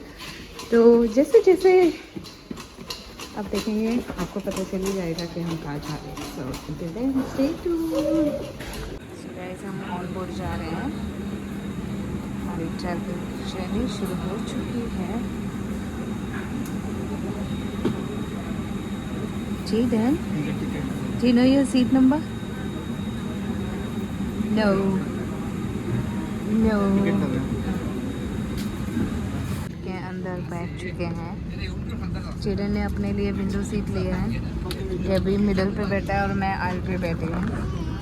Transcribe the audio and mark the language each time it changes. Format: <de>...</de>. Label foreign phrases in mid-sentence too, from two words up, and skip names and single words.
<hi>तो जैसे जैसे आप देखेंगे आपको पता चल ही जाएगा कि हम कहाँ जा रहे हैं।</hi> <en>So stay tuned.</en> <hi>सो गाइस हम</hi> <en>on board</en> <hi>जा रहे हैं, हमारी</hi> <en>travel journey</en> <hi>शुरू हो चुकी है। जी डन,</hi> <en>do you know your seat number? No. No.</en> <hi>के अंदर बैठ चुके हैं। चिड़न ने अपने लिए</hi> <en>window seat</en> <hi>लिया है, ये भी मिडल पे बैठा है और मैं आल पे बैठी हूँ।</hi>